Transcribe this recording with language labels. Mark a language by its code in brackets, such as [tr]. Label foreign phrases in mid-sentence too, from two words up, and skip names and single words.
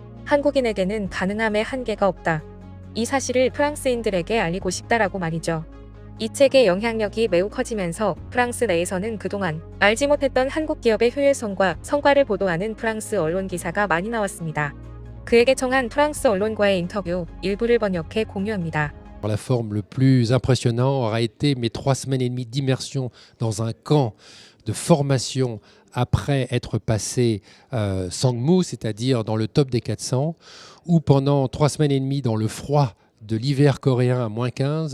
[ko] 한국인에게는 가능함의 한계가 없다. 이 사실을 프랑스인들에게 알리고 싶다라고 말이죠. 이 책의 영향력이 매우 커지면서 프랑스 내에서는 그동안 알지 못했던 한국 기업의 효율성과 성과를 보도하는 프랑스 언론 기사가 많이 나왔습니다. 그에게 청한 프랑스 언론과의 인터뷰 일부를 번역해 공유합니다. [fr] La forme le plus impressionnant aura été mes 3 semaines et demie d'immersion dans un camp de formation après être passé Sangmu, c'est-à-dire dans le top des 400, ou pendant 3 semaines et demie dans le froid de l'hiver coréen à -15.